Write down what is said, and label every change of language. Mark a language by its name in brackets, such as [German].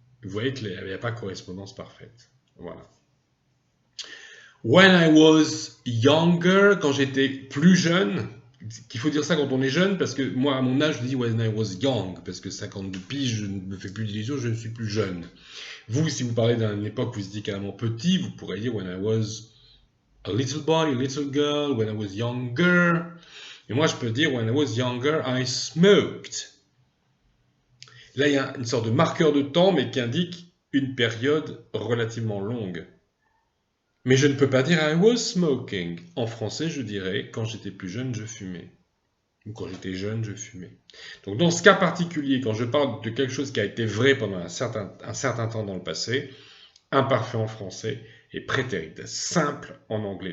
[French] Vous voyez qu'il n'y a pas correspondance parfaite. Voilà. [English] When I was younger, [French] quand j'étais plus jeune, qu'il faut dire ça quand on est jeune, parce que moi, à mon âge, je dis [English] when I was young, [French] parce que 52 piges, je ne me fais plus d'illusions, je ne suis plus jeune. Vous, si vous parlez d'une époque où vous étiez carrément petit, vous pourrez dire [English] when I was a little boy, a little girl, when I was younger. [French] Et moi, je peux dire [English] when I was younger, I smoked. [French] Là, il y a une sorte de marqueur de temps, mais qui indique une période relativement longue. Mais je ne peux pas dire [English] I was smoking. [French] En français, je dirais quand j'étais plus jeune, je fumais. Ou quand j'étais jeune, je fumais. Donc dans ce cas particulier, quand je parle de quelque chose qui a été vrai pendant un certain temps dans le passé, imparfait en français et prétérit simple en anglais.